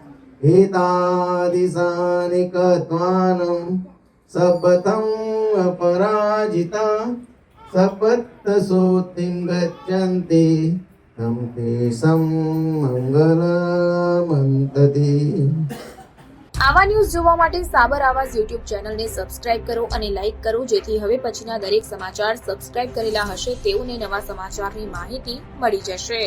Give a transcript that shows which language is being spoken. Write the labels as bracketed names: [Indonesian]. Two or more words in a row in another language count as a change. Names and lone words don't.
[Pali] एतादिशानि कत्वानं सपथं अपराजिता सपत्तसोतिं गच्छन्ति तं तेषां मंगलमन्तति। [Gujarati] આવા ન્યૂઝ જોવા માટે સાબર આવાજ યુટ્યુબ ચેનલને સબસ્ક્રાઇબ કરો અને લાઇક કરો, જેથી હવે પછીના દરેક સમાચાર સબસ્ક્રાઇબ કરેલા હશે તેઓને નવા સમાચારની માહિતી મળી જશે।